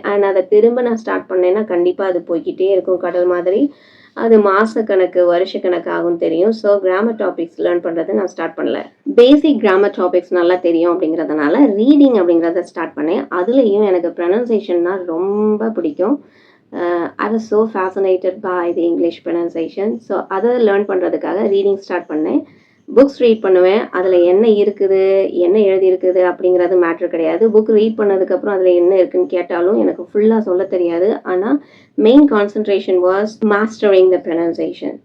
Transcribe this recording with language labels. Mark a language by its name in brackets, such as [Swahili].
[Tamil] And அதை திரும்ப நான் ஸ்டார்ட் பண்ணேன்னா கண்டிப்பாக அது போய்கிட்டே இருக்கும் கடல் மாதிரி. அது மாதக்கணக்கு வருஷக்கணக்கு ஆகும் தெரியும். ஸோ கிராமர் டாபிக்ஸ் லேர்ன் பண்ணுறது நான் ஸ்டார்ட் பண்ணல. பேசிக் கிராமர் டாபிக்ஸ் நல்லா தெரியும் அப்படிங்கிறதுனால ரீடிங் அப்படிங்கிறத ஸ்டார்ட் பண்ணேன். அதுலேயும் எனக்கு ப்ரொனன்சியேஷன்னா ரொம்ப பிடிக்கும். [English] I was so fascinated by the English pronunciation. [Tamil] So அதை லேர்ன் பண்ணுறதுக்காக ரீடிங் ஸ்டார்ட் பண்ணேன். புக்ஸ் ரீட் பண்ணுவேன். அதில் என்ன இருக்குது, என்ன எழுதியிருக்குது அப்படிங்கிறது மேட்ரு கிடையாது. புக் ரீட் பண்ணதுக்கப்புறம் அதில் என்ன இருக்குன்னு கேட்டாலும் எனக்கு ஃபுல்லாக சொல்ல தெரியாது. ஆனால் [English] Main concentration was mastering the pronunciation.